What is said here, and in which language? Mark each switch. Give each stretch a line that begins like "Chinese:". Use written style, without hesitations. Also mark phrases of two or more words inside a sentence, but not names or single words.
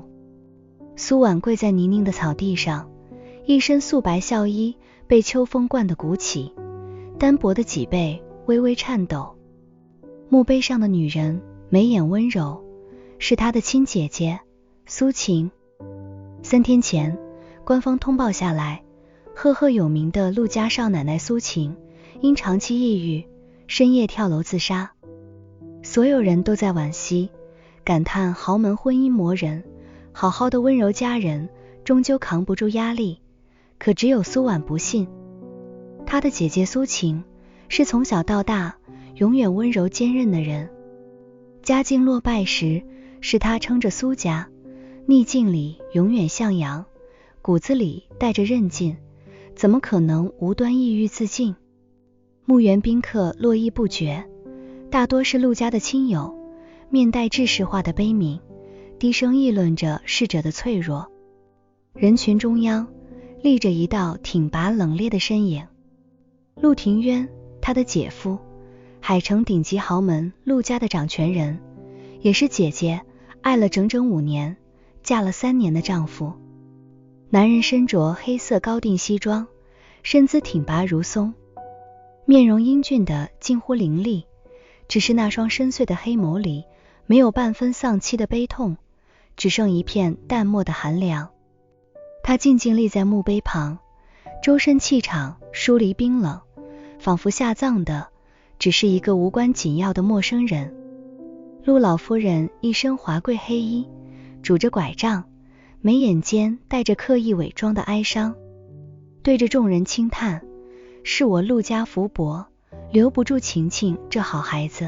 Chinese: 蘇婉跪在泥濘的草地上，一身素白孝衣被秋風灌得鼓起，單薄的脊背微微顫抖。墓碑上的女人眉眼溫柔，是她的親姐姐蘇晴。3天前，官方通報下來，赫赫有名的陸家少奶奶蘇晴因長期抑鬱，深夜跳楼自殺。所有人都在惋惜，感嘆豪門婚姻磨人，好好的溫柔家人終究扛不住壓力。可只有蘇婉不信，她的姐姐蘇晴是從小到大永遠溫柔堅韌的人。家境落敗時，是她撐着蘇家，逆境裡永遠向陽，骨子裡帶着韌勁，怎麼可能無端抑鬱自盡？墓園賓客絡繹不絕，大多是陸家的親友，面帶制式化的悲憫，低聲議論着逝者的脆弱。人群中央立着一道挺拔冷冽的身影，陸庭淵，他的姐夫，海城頂級豪門陸家的掌權人，也是姐姐愛了整整5年，嫁了3年的丈夫。男人身着黑色高定西裝，身姿挺拔如松，面容英俊的近乎凌厲，只是那双深邃的黑眸裡沒有半分喪妻的悲痛，只剩一片淡漠的寒涼。他靜靜立在墓碑旁，周身氣場疏離冰冷，仿佛下葬的只是一個無關緊要的陌生人。陸老夫人一身華貴黑衣，拄着拐杖，眉眼間帶着刻意偽裝的哀傷，對着眾人輕嘆，是我陸家福薄，留不住晴晴這好孩子。